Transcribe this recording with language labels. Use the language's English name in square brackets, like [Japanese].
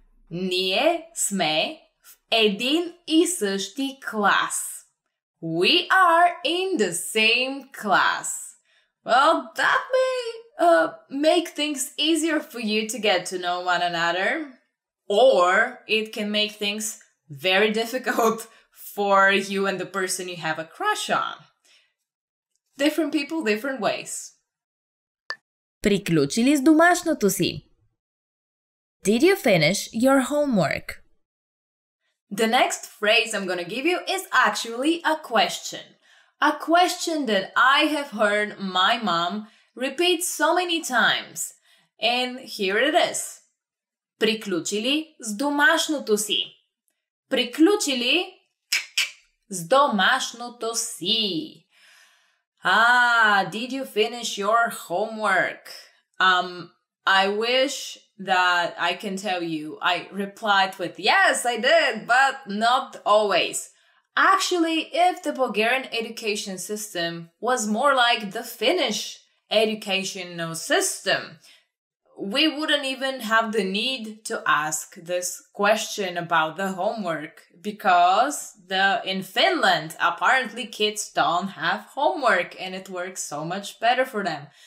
[Bulgarian] Ние сме в един и същи клас. [English] We are in the same class. Well, that may make things easier for you to get to know one another. Or it can make things very difficult for you and the person you have a crush on. Different people, different ways. [Bulgarian] Приключи ли с домашното си? [English] Did you finish your homework? The next phrase I'm going to give you is actually a question. A question that I have heard my mom repeat so many times. And here it is. [Bulgarian] Приключи ли с домашното си? Приключи ли с домашното си? [English] Did you finish your homework? I wish that I can tell you I replied with yes, I did, but not always. Actually, if the Bulgarian education system was more like the Finnish educational system, we wouldn't even have the need to ask this question about the homework because in Finland, apparently kids don't have homework and it works so much better for them.